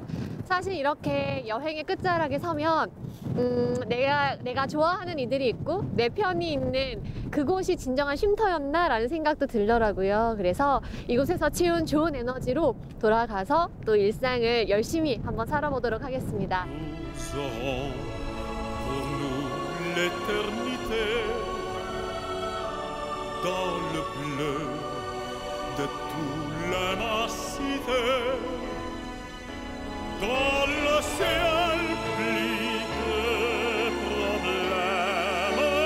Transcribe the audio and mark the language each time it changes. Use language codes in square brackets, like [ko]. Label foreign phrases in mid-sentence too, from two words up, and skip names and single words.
[ko] 사실 이렇게 여행의 끝자락에 서면 내가 좋아하는 이들이 있고 내 편이 있는 그곳이 진정한 쉼터였나라는 생각도 들더라고요. 그래서 이곳에서 채운 좋은 에너지로 돌아가서 또 일상을 열심히 한번 살아보도록 하겠습니다. [fr] Nous aurons pour nous l'éternité dans le bleu de toute l'immensité, dans l'océan pli de problèmes.